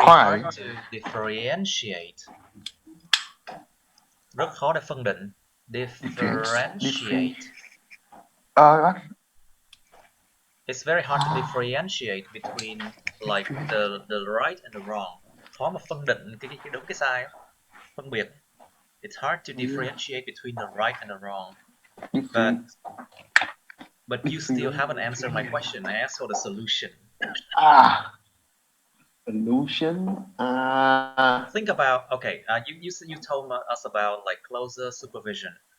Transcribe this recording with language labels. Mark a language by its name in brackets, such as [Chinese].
[English] crime. hard to differentiate. [Vietnamese] Rất khó để phân định. Differentiate. Uh, [English] It's very hard to differentiate between like the right and the wrong. [Vietnamese] Khó mà phân định cái đúng cái sai, phân biệt. [English] It's hard to differentiate between the right and the wrong. But you still haven't answered my question. I asked for the solution. Solution. Think about, okay, you told us about like closer supervision.